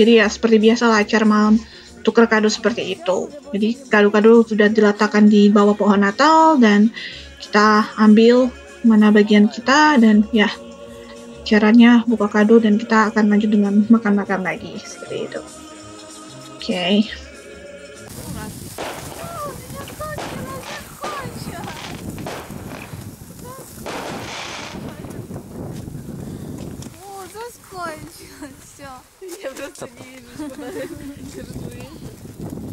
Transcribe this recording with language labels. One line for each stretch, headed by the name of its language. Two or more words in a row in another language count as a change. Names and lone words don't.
Indonesian: Jadi ya seperti biasa lah acara malam tuker kado seperti itu. Jadi kado-kado sudah diletakkan di bawah pohon Natal dan kita ambil mana bagian kita dan ya caranya buka kado dan kita akan lanjut dengan makan-makan lagi seperti itu. Oke.
Russian: Я просто не вижу, куда я держу их.